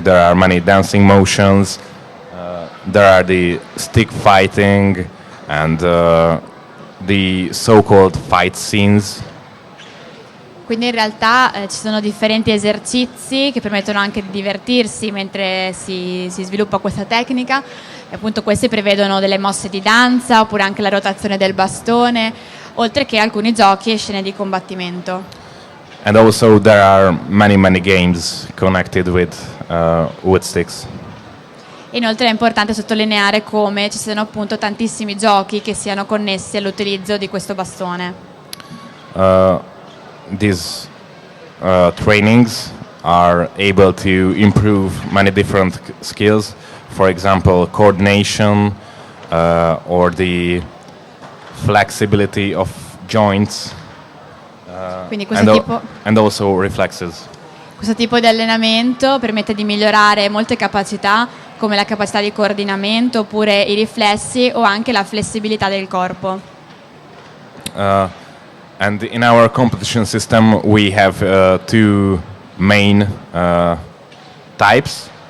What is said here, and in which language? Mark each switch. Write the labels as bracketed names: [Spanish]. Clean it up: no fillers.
[English] There are many dancing motions. There are the stick fighting and the so-called fight scenes. [Italian] Quindi in realtà ci sono differenti esercizi che permettono anche di divertirsi mentre si sviluppa questa tecnica, e appunto questi prevedono delle mosse di danza oppure anche la rotazione del bastone, oltre che alcuni giochi e scene di combattimento. [English] And also there are many games connected with wood sticks. [Italian] Inoltre è importante sottolineare come ci siano appunto tantissimi giochi che siano connessi all'utilizzo di questo bastone. [English] These trainings are able to improve many different skills, for example coordination or the flexibility of joints [Italian] Quindi questo [English] and also reflexes. [Italian] Questo tipo di allenamento permette di migliorare molte capacità, come la capacità di coordinamento oppure i riflessi o anche la flessibilità del corpo. [English] And in our competition system we have two main types.